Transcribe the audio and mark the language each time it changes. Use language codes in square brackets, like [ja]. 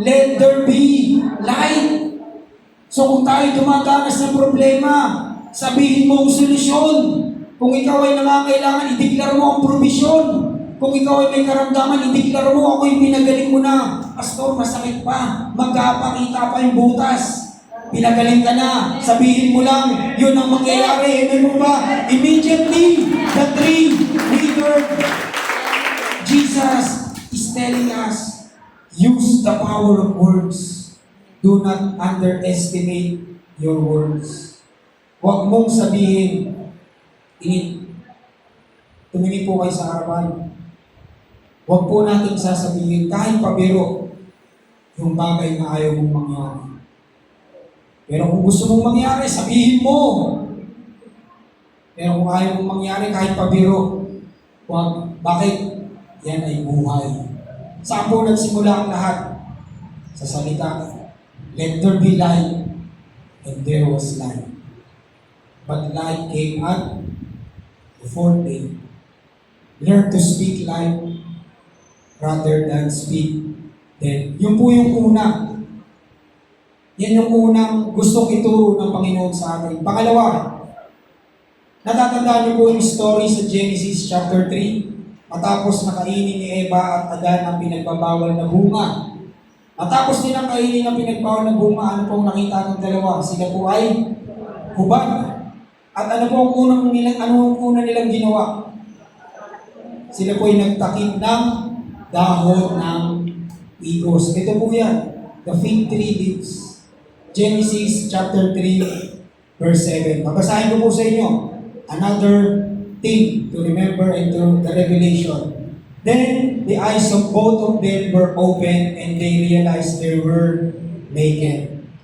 [en] Let there be light. [tl] So kung tayo dumadanas ng problema, sabihin mo ang solusyon. Kung ikaw ay nangangailangan, ideklar mo ang provision. Kung ikaw ay may karamdaman, ideklar mo, ako'y pinagaling mo na. Pastor, masakit pa. Magkapakita pa yung butas. Pinagaling ka na. Sabihin mo lang, yun ang mangyayari. Ano mo ba? [en] Immediately, the tree withered. Jesus is telling us, use the power of words. Do not underestimate your words. [tl] Huwag mong sabihin, tumingin po kayo sa harapan. Huwag po natin sasabihin, kahit pabiro, yung bagay na ayaw mong mangyari. Pero kung gusto mong mangyari, sabihin mo. Pero kung ayaw mong mangyari, kahit pabiro, huwag. Bakit? Yan ay buhay. Saan po nagsimula ang lahat? Sa salita. [en] Let there be light, and there was light. But light came at the fourth day. Learn to speak life rather than speak death. [tl] Yun po yung una. Yan yung unang gustong ituro ng Panginoon sa atin. Pangalawa, natatandaan niyo po yung story sa Genesis chapter 3. Matapos nakainin ni Eva at Adan ang pinagbabawal na bunga. Matapos nilang kainin ang pinagbawal na bunga, ano pong nakita ng dalawa? Sila po ay hubad. At ano po ang unang nilang ginawa? Sila po ay nagtakip ng dahon ng igos. Ito po yan, [en] the fig tree leaves. Genesis chapter 3, verse 7. [tl] Babasahin ko po sa inyo. [en] Another thing to remember and to the revelation. Then the eyes of both of them were opened and they realized they were naked.